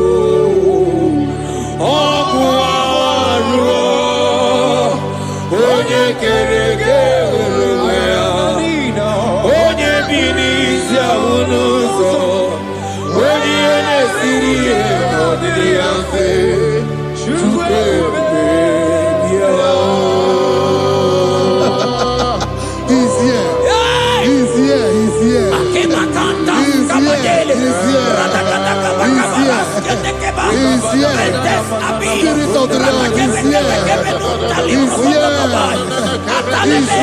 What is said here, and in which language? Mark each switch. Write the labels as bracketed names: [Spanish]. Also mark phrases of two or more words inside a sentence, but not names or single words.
[Igbo] Ọkụ arụ Onye kere onwe ya Onye bi n'isi ahụ n'ụzọ Onye na-esiri ihe n'ọdịdị ya mfe Chukwu ebube bịa [English] He's here. He's here. He's here. He's here. He's here. Spirit of the Lord is here. He's here. He's